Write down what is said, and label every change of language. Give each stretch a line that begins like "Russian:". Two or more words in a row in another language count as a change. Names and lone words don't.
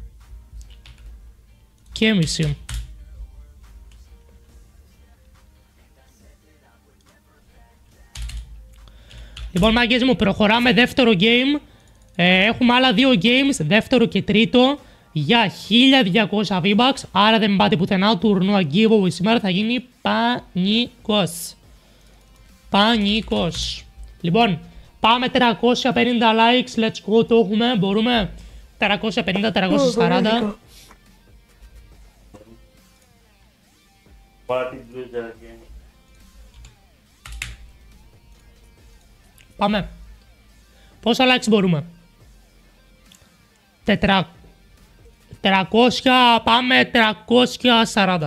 Greek: Λοιπόν, μάγκες μου, προχωράμε δεύτερο game. Έχουμε άλλα 2 games, δεύτερο και τρίτο, για 1200 V-Bucks. Άρα δεν πάτε πουθενά, τουρνουά giveaway σήμερα θα γίνει πανικός. Πανικός. Λοιπόν, πάμε 350 likes,
English: let's go,
Greek: το έχουμε, μπορούμε. 350-340. Πάμε. Πόσα likes μπορούμε? 300, πάμε 340.